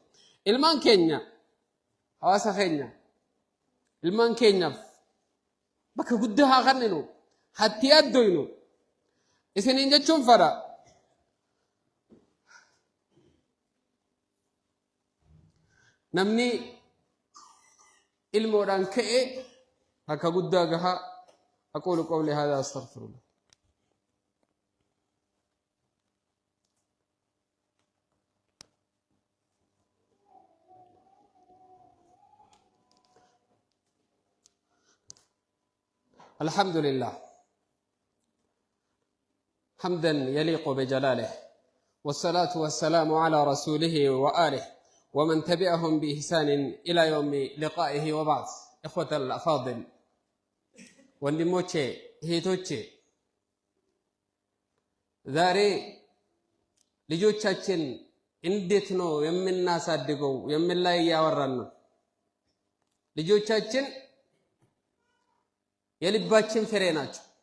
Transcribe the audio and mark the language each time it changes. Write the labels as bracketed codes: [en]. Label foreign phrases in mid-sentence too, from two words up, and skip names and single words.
[om] ilmaan keenya hawaasa keenya ilmaan keenyaaf bakka guddaa haa kenninu hatti addoynu isiniin jechuun fadha. namni ilmoodhaan ka'e bakka guddaa gaha. [ar] أقول قولي هذا أستغفر الله. الحمد لله حمدا يليق بجلاله والصلاة والسلام على رسوله وآله ومن تبعهم بإحسان إلى يوم لقائه وبعد. إخوة الأفاضل [am] ወንድሞቼ እህቶቼ ዛሬ ልጆቻችን እንዴት ነው የምናሳድገው የምን ላይ ያወራን ነው። ልጆቻችን የልባችን ፍሬ ናቸው።